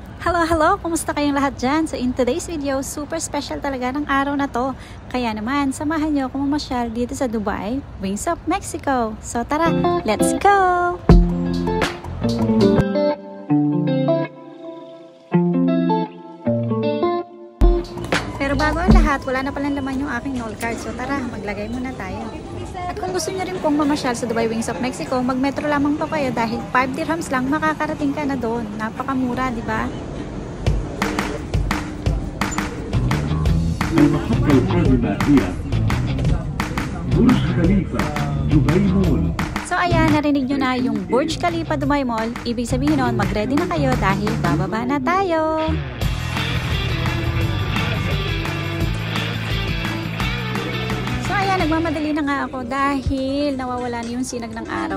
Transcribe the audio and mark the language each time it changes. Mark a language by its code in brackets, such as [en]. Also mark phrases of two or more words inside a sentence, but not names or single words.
[en] Hello! [tl] Kumusta kayong lahat dyan? [en] So in today's video, [tl] super special talaga ng araw na to. Kaya naman, samahan nyo akong mamasyal dito sa Dubai, Wings of Mexico. [en] So tara, let's go! [tl] Pero bago ang lahat, wala na palang laman yung aking Noll card. So tara, maglagay muna tayo. At kung gusto nyo rin pong mamasyal sa Dubai Wings of Mexico, mag-metro lamang po kayo dahil 5 dirhams lang makakarating ka na doon. Napakamura, di ba? [ar] المحطة القادمة هي برج خليفة دبي مول. [tl] So ayan, narinig nyo na yung Burj Khalifa Dubai Mall. Ibig sabihin nun, mag-ready na kayo dahil bababa na tayo. So ayan, nagmamadali na nga ako dahil nawawala na yung sinag ng araw.